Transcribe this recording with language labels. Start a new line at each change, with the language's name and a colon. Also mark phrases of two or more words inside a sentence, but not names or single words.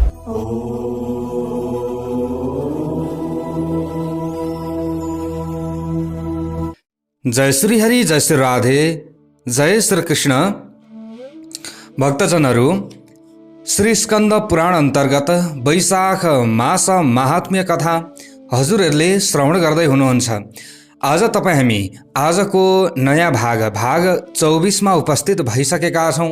Nepali: जय श्री हरि, जय श्री राधे, जय श्री कृष्ण। भक्तजनहरू, श्री स्कन्द पुराण अन्तर्गत वैशाख मास महात्म्य कथा हजुरहरूले श्रवण गर्दै हुनुहुन्छ। आज हामी आजको नयाँ भाग 24 मा उपस्थित भइसकेका छौँ।